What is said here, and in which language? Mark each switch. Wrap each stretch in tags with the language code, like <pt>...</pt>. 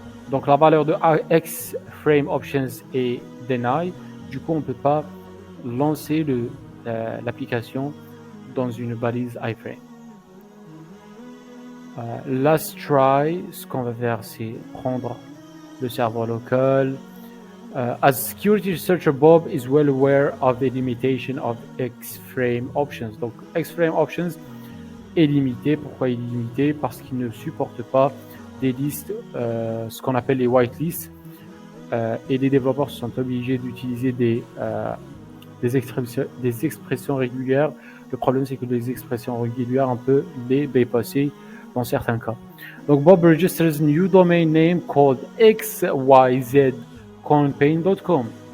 <fr>Donc la valeur de xframe options est deny. Du coup, on ne peut pas lancer l'application dans une balise iframe.</fr> <en>Last try,</en> <fr>ce qu'on va faire, c'est prendre le serveur local.</fr> <en>As security researcher, Bob is well aware of the limitation of xframe options.</en> <fr>Donc xframe options est limité. Pourquoi il est limité? Parce qu'il ne supporte pas des listes, ce qu'on appelle les whitelists, et les développeurs sont obligés d'utiliser des expressions régulières. Le problème, c'est que les expressions régulières, on peut les bypasser dans certains cas.</fr> <en>Donc Bob registers a new domain name called xyzcampaign.com.</en>